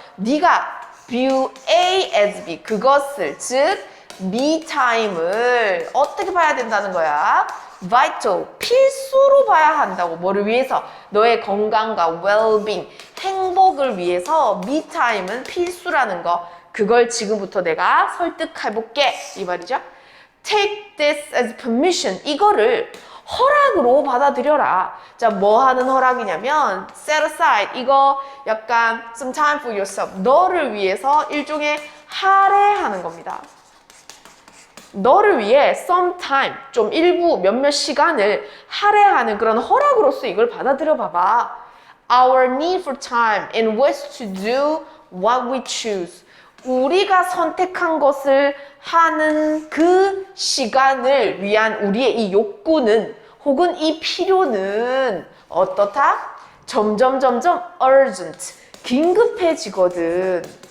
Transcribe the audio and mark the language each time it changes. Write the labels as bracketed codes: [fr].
[ko] 네가 [en] view A as B, [ko] 그것을 즉 me time을 어떻게 봐야 된다는 거야? vital, 필수로 봐야 한다고. 뭐를 위해서? 너의 건강과 well-being, 행복을 위해서 me time은 필수라는 거. 그걸 지금부터 내가 설득해볼게 이 말이죠. [en] Take this as permission. [ko] 이거를 허락으로 받아들여라. 자, 뭐 하는 허락이냐면 [en] set aside. [ko] 이거 약간 [en] some time for yourself. [ko] 너를 위해서 일종의 할애하는 겁니다. 너를 위해 some time, 좀 일부 몇몇 시간을 할애하는 그런 허락으로서 이걸 받아들여 봐봐. [en] Our need for time in which to do what we choose. [ko] 우리가 선택한 것을 하는 그 시간을 위한 우리의 이 욕구는 혹은 이 필요는 어떻다? 점점 urgent, 긴급해지거든.